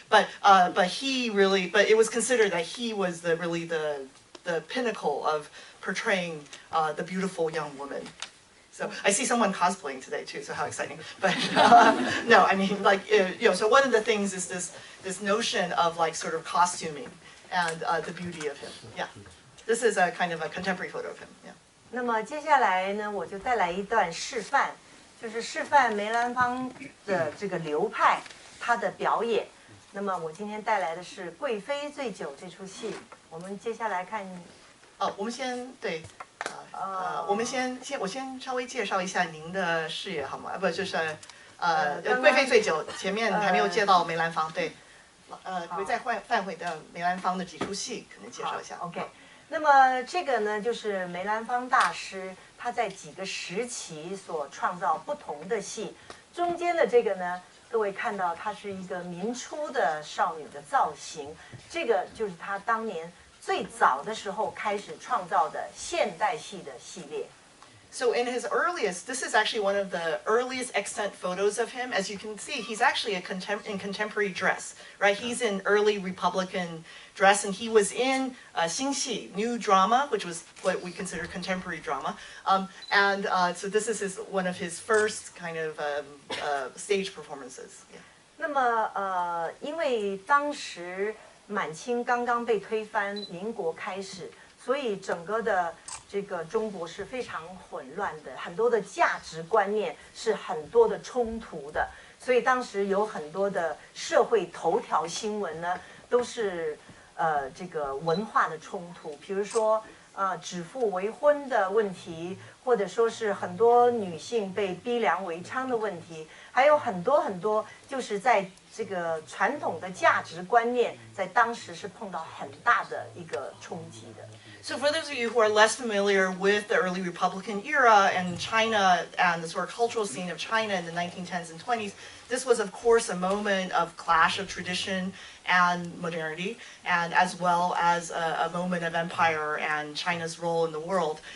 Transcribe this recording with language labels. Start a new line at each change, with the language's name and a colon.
English: But it was considered that he was the pinnacle of portraying the beautiful young woman. So I see someone cosplaying today too, so how exciting. But no, I mean, so one of the things is this notion of sort of costuming and the beauty of him. Yeah. This is a kind of a contemporary photo of him. Yeah.
Chinese: 那么接下来呢，我就带来一段示范，就是示范梅兰芳的这个流派，他的表演。那么我今天带来的是《贵妃醉酒》这出戏。我们接下来看。我们先对。我先稍微介绍一下您的视野好吗？不，就是贵妃醉酒前面还没有介绍梅兰芳，对，会再换回的梅兰芳的几出戏，可能介绍一下。 OK， 那么这个呢，就是梅兰芳大师他在几个时期所创造不同的戏，中间的这个呢，各位看到它是一个民初的少女的造型，这个就是他当年最早的时候开始创造的现代戏的系列。
English: So in his earliest, this is actually one of the earliest extant photos of him. As you can see, he's actually in contemporary dress, right? He's in early Republican dress, and he was in Xingxi, new drama, which was what we consider contemporary drama. So this is one of his first kind of stage performances. Yeah.
Chinese: 那么因为当时满清刚刚被推翻，民国开始，所以整个的这个中国是非常混乱的，很多的价值观念是很多的冲突的，所以当时有很多的社会头条新闻呢，都是这个文化的冲突，比如说指腹为婚的问题，或者说是很多女性被逼良为娼的问题，还有很多就是在这个传统的价值观念在当时是碰到很大的一个冲击的。
English: So for those of you who are less familiar with the early Republican era and China and the sort of cultural scene of China in the 1910s and 20s, this was of course a moment of clash of tradition and modernity, and as well as a moment of empire and China's role in the world.